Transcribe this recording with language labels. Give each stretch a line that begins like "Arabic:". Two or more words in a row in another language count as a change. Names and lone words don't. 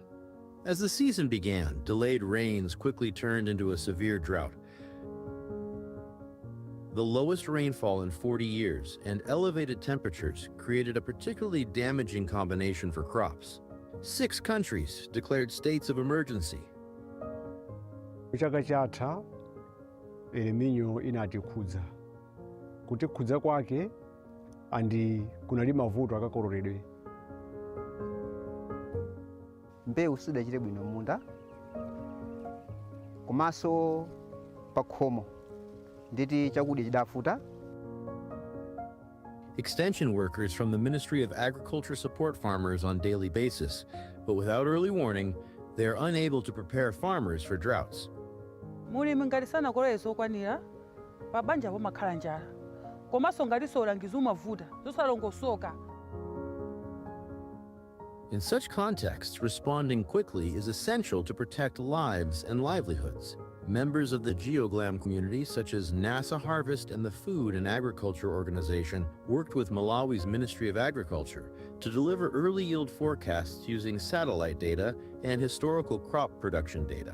English: As the season began, delayed rains quickly turned into a severe drought. The lowest rainfall in 40 years and elevated temperatures created a particularly damaging combination for crops. 6 countries declared states of emergency.
Nyanja: Chaka chatha El Niño inatikhudza kutikhudza kwake andi kunali mavuto akakoloredwe. Mbewu sidachite bwino munda komanso pakhomo nditi chakudya chidafuta.
English: Extension workers from the Ministry of Agriculture support farmers on a daily basis, but without early warning, they are unable to prepare farmers for droughts.
Nyanja: Mulimi ngati sanakolole zokwanira pabanja pomakhala njala komanso ngati solangiza umavuta zosalongosoka.
English: In such contexts, responding quickly is essential to protect lives and livelihoods. Members of the Geoglam community, such as NASA Harvest and the Food and Agriculture Organization, worked with Malawi's Ministry of Agriculture to deliver early yield forecasts using satellite data and historical crop production data.